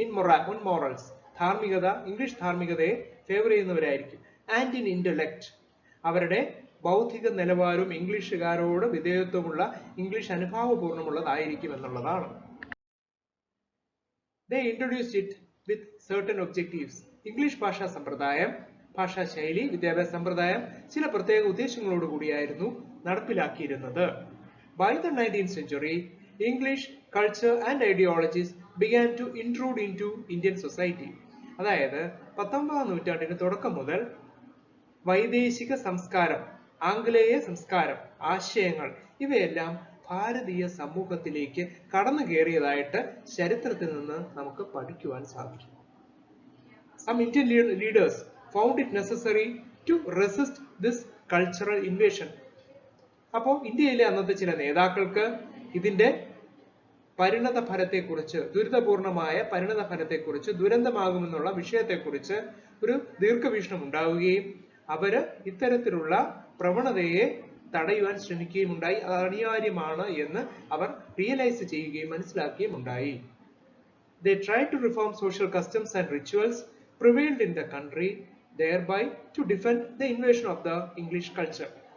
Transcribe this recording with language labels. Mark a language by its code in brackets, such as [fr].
[en] in morals, [ml] ധാർമ്മികത, English ധാർമ്മികതയെ favour ചെയ്യുന്നവരായിരിക്കും. [en] and in intellect, [ml] അവരുടെ ബൗദ്ധിക നിലവാരവും ഇംഗ്ലീഷുകാരോട് വിധേയത്വമുള്ള, ഇംഗ്ലീഷ് അനുഭാവപൂർണ്ണമുള്ളതായിരിക്കും എന്നുള്ളതാണ്. [en] They introduced it with certain objectives. [ml] English ഭാഷാ സമ്പ്രദായം, ഭാഷാ ശൈലി, വിദ്യാഭ്യാസ സമ്പ്രദായം ചില പ്രത്യേക ഉദ്ദേശങ്ങളോട് കൂടിയായിരുന്നു നടപ്പിലാക്കിയിരുന്നത്. [en] By the 19th century, English culture and ideologies began to intrude into Indian society. [ml] അതായത് 19ാം നൂറ്റാണ്ടിന് തുടക്കം മുതൽ വൈദേശിക സംസ്കാരം, ആംഗലേയ സംസ്കാരം, ആശയങ്ങൾ ഇവയെല്ലാം ഭാരതീയ സമൂഹത്തിലേക്ക് കടന്നു കയറിയതായിട്ട് ചരിത്രത്തിൽ നിന്ന് നമുക്ക് പഠിക്കുവാൻ സാധിക്കും. [en] Some Indian leaders found it necessary to resist this cultural invasion. [ml] അപ്പോൾ ഇന്ത്യയിലെ അന്നത്തെ ചില നേതാക്കൾക്ക് ഇതിന്റെ പരിണത ഫലത്തെക്കുറിച്ച്, ദുരിതപൂർണമായ പരിണത ഫലത്തെക്കുറിച്ച്, ദുരന്തമാകുമെന്നുള്ള വിഷയത്തെക്കുറിച്ച് ഒരു ദീർഘവീക്ഷണം ഉണ്ടാവുകയും അവര് ഇത്തരത്തിലുള്ള പ്രവണതയെ തടയുവാൻ ശ്രമിക്കുകയും ഉണ്ടായി. അത് അനിവാര്യമാണ് എന്ന് അവർ റിയലൈസ് ചെയ്യുകയും മനസ്സിലാക്കുകയും ഉണ്ടായി. [en] They tried to reform social customs and rituals prevailed in the country, thereby to defend the invasion of the English culture.